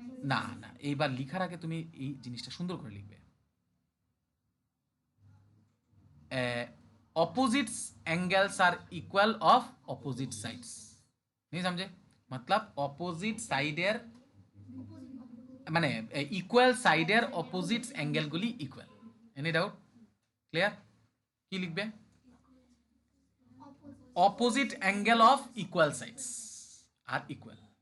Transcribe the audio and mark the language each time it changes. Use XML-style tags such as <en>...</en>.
<bn>না না, এইবার লিখার আগে তুমি এই জিনিসটা সুন্দর করে লিখবে।</bn> <en>opposite angles are equal of opposite sides।</en> <hi>नहीं समझे? मतलब</hi> <bn>opposite সাইডের মানে ইকুয়াল সাইডের opposite অ্যাঙ্গেলগুলি equal.</bn> <en>Any doubt? Clear?</en> <bn>কি লিখবে?</bn> <en>Opposite angle of equal sides are equal.</en>